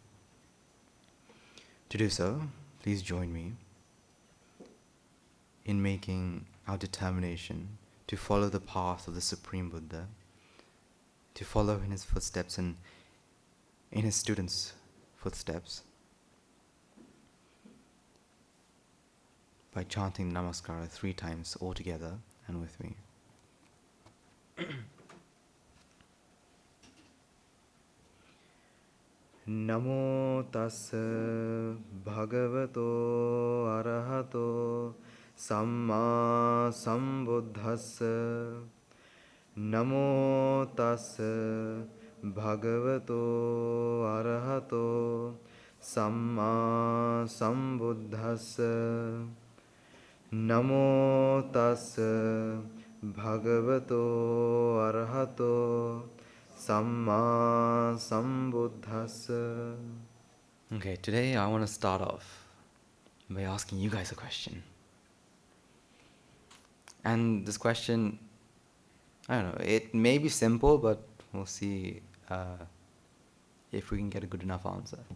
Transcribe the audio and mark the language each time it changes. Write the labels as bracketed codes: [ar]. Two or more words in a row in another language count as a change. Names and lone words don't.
[en] To do so, please join me in making our determination to follow the path of the Supreme Buddha, to follow in his footsteps and in his students' footsteps, by chanting Namaskara 3 times all together and with me. [pi] Namo tassa bhagavato arahato samma sambuddhassa. Namo tassa bhagavato arahato samma sambuddhassa. Namo tassa bhagavato arahato samma sambuddhassa. [en] Okay, today I want to start off by asking you guys a question. And this question, I don't know, it may be simple, but we'll see if we can get a good enough answer.